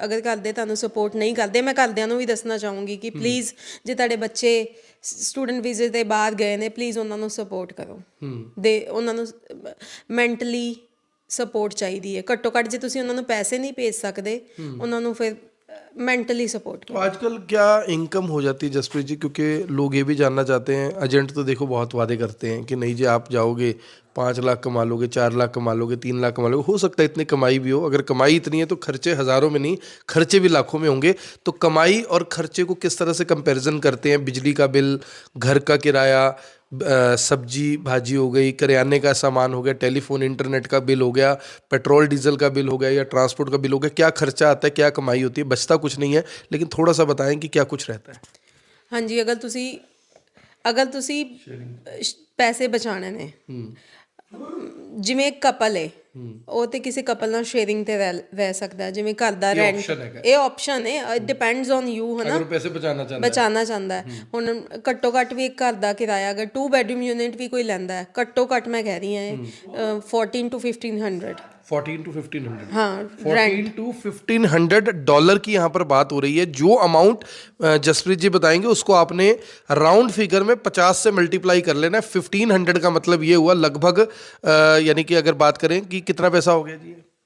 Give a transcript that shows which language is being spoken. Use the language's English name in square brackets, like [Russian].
[Punjabi] ਅਗਰ ਘਰ ਦੇ ਤੁਹਾਨੂੰ ਸਪੋਰਟ ਨਹੀਂ ਕਰਦੇ, ਮੈਂ ਘਰਦਿਆਂ ਨੂੰ ਵੀ ਦੱਸਣਾ ਚਾਹੂੰਗੀ ਕਿ ਪਲੀਜ਼, ਜੇ ਤੁਹਾਡੇ ਬੱਚੇ ਸਟੂਡੈਂਟ ਵੀਜ਼ੇ 'ਤੇ ਬਾਹਰ ਗਏ ਨੇ, ਪਲੀਜ਼ ਉਹਨਾਂ ਨੂੰ ਸਪੋਰਟ ਕਰੋ। ਉਹਨਾਂ ਨੂੰ ਮੈਂਟਲੀ ਸਪੋਰਟ ਚਾਹੀਦੀ ਹੈ, ਘੱਟੋ ਘੱਟ। ਜੇ ਤੁਸੀਂ ਉਹਨਾਂ ਨੂੰ ਪੈਸੇ ਨਹੀਂ ਭੇਜ ਸਕਦੇ, ਉਹਨਾਂ ਨੂੰ ਫਿਰ मेंटली सपोर्ट। [Hindi] तो आजकल क्या इनकम हो जाती है जसप्रीत जी? क्योंकि लोग ये भी जानना चाहते हैं, एजेंट तो देखो बहुत वादे करते हैं कि नहीं जी आप जाओगे 5 लाख कमा लोगे, 4 लाख कमा लोगे, 3 लाख कमा लोगे। हो सकता है इतनी कमाई भी हो, अगर कमाई इतनी है तो खर्चे हज़ारों में नहीं, खर्चे भी लाखों में होंगे। तो कमाई और खर्चे को किस तरह से कंपैरिजन करते हैं? बिजली का बिल, घर का किराया, सब्जी भाजी हो गई, करियाने का सामान हो गया, टेलीफोन इंटरनेट का बिल हो गया, पेट्रोल डीजल का बिल हो गया या ट्रांसपोर्ट का बिल हो गया, क्या खर्चा आता है, क्या कमाई होती है? बचता कुछ नहीं है, लेकिन थोड़ा सा बताएं कि क्या कुछ रहता है। हाँ जी, [Punjabi] ਅਗਰ ਤੁਸੀਂ ਪੈਸੇ ਬਚਾਉਣੇ ਨੇ, ਜਿਵੇਂ ਇੱਕ ਕਪਲ ਹੈ ਉਹ ਤੇ ਕਿਸੇ ਕਪਲ ਨਾਲ ਸ਼ੇਅਰਿੰਗ ਤੇ ਰਹਿ ਸਕਦਾ ਹੈ, ਜਿਵੇਂ ਘਰ ਦਾ ਰੈਂਟ, option ਹੈਗਾ। ਇਹ ਆਪਸ਼ਨ ਹੈ, [English] it depends on you, [Punjabi] ਹੈ ਨਾ। [Hindi] अगर वो पैसे बचाना चाहता है, [Punjabi] ਬਚਾਉਣਾ ਚਾਹੁੰਦਾ ਹੈ। ਹੁਣ ਘੱਟੋ ਘੱਟ ਵੀ ਇੱਕ ਘਰ ਦਾ ਕਿਰਾਇਆ ਅਗਰ 2 ਬੈਡਰੂਮ ਯੂਨਿਟ ਵੀ ਕੋਈ ਲੈਂਦਾ ਹੈ, ਘੱਟੋ ਘੱਟ ਮੈਂ ਕਹਿ ਰਹੀ ਹਾਂ 14 to 1500, 14 to 1500, [Hindi] हाँ 14 to 1500 डॉलर की यहाँ पर बात हो रही है। जो अमाउंट जसप्रीत जी बताएंगे उसको आपने राउंड फिगर में 50 से मल्टीप्लाई कर लेना है। 1500 का मतलब ये हुआ लगभग यानी कि अगर बात करें कि कितना पैसा हो गया जी,